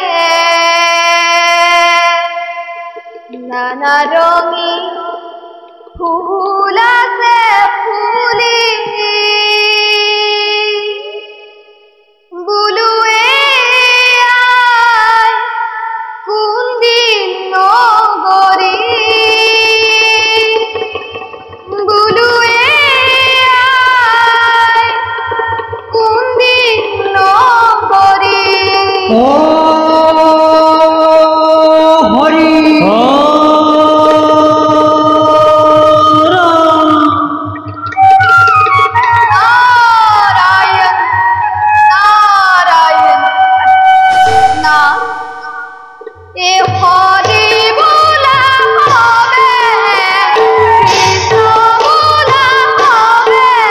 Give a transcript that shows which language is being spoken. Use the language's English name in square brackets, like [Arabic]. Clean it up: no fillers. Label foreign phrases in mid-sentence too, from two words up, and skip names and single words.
[Assamese] নানা ৰঙী ফুল আছে ফুলি বুলুৱে কুন্দিল নগৰী বুলুৱে কুন্দিল নগৰী হরি [Bangla] নারায়ণ নারায়ণ নাম এ হরি বলা হবে কৃষ্ণ বলা হবে